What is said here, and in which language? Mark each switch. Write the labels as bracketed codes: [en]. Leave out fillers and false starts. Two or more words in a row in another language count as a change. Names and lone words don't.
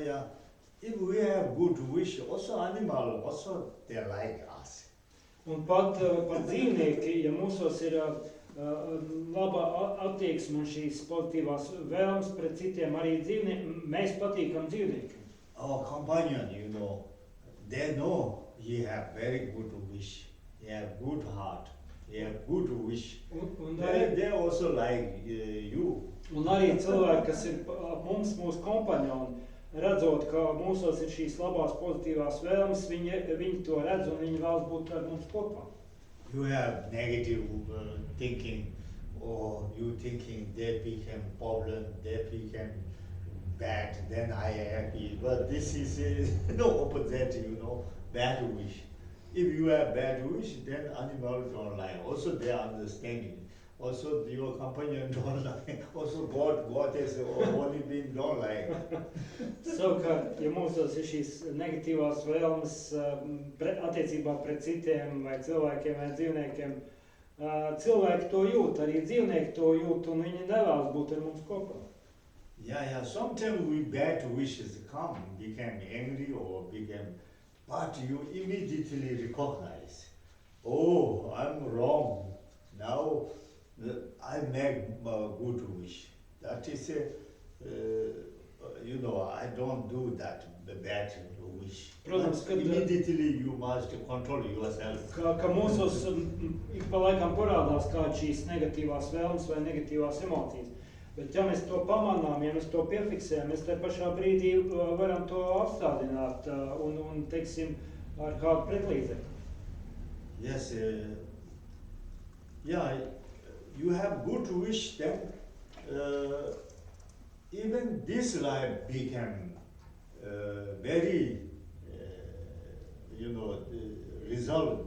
[en] yeah. If we have good wish, also animal, also they like us. [lv] Un pat dzīvnieki, ja mūsos ir laba attieksme un šīs pozitīvās vēlmes pret citiem arī dzīvniekiem, mēs patīkam dzīvniekiem. [en] Our companion, they know he have very good wish, he have good heart, he have good wish. They also like you. [lv] Un arī cilvēki, kas ir ap mums, mūsu kompaņoni, redzot, ka mūsos ir šīs labās pozitīvās vēlmes, viņi to redz un viņi vēlas būt ar mums kopā. [en] You have negative thinking, or you thinking they became problem, they became bad, then I happy. But this is opposite, bad wish. If you have bad wish, then animals don't like. Also they are understanding. Also your companion don't like. Also God is only being don't like. [lv] Savukārt, ja mūsos ir šīs negatīvās vēlmes attiecībā pret citiem vai cilvēkiem vai dzīvniekiem, cilvēki to jūt, arī dzīvnieki to jūt un viņi nevēlas būt ar mums kopā. [en] Yeah. Sometimes we bad wishes come, became angry or became, but you immediately recognize, oh, I'm wrong. Now I make a good wish. That is I don't do that bad wish. [lv] Protams, kad [en] immediately you must control yourself. [lv] Ka mūsos ik pa laikam parādās kāda šīs negatīvās vēlmes vai negatīvās emocijas. Bet ja mēs to pamanām, ja mēs to piefiksējam, mēs te pašā brīdī varam to apstādināt un teiksim, ar kādu pretlīdzekli. [en] Yes, you have good wish, then even this life became very, result.